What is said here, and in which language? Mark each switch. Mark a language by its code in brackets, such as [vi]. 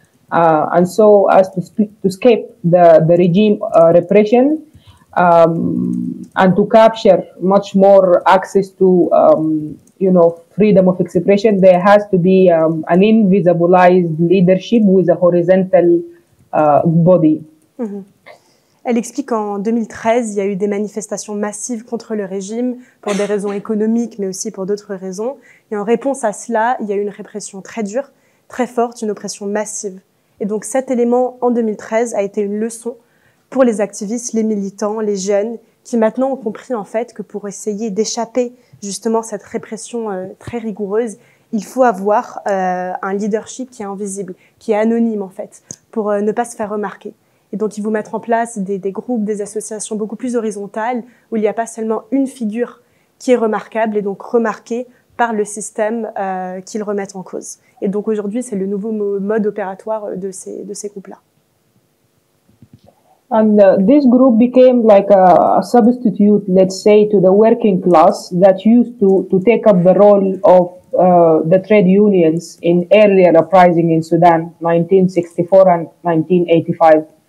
[en] And so as to escape the regime repression, and to capture much more access to freedom of expression, there has to be an invisibilized leadership with a horizontal body. Mm-hmm. [fr] Elle explique qu'en 2013, il y a eu des manifestations massives contre le régime pour des raisons économiques, mais aussi pour d'autres raisons. Et en réponse à cela, il y a eu une répression très dure, très forte, une oppression massive. Et donc cet élément, en 2013, a été une leçon pour les activistes, les militants, les jeunes, qui maintenant ont compris en fait que pour essayer d'échapper justement à cette répression très rigoureuse, il faut avoir un leadership qui est invisible, qui est anonyme en fait, pour ne pas se faire remarquer. Et donc, ils vont mettre en place des groupes, des associations beaucoup plus horizontales, où il n'y a pas seulement une figure qui est remarquable et donc remarquée par le système qu'ils remettent en cause. Et donc, aujourd'hui, c'est le nouveau mode opératoire de ces groupes-là. [en] And this group became like a substitute, let's say, to the working class that used to take up the role of the trade unions in earlier uprising in Sudan, 1964 and 1985.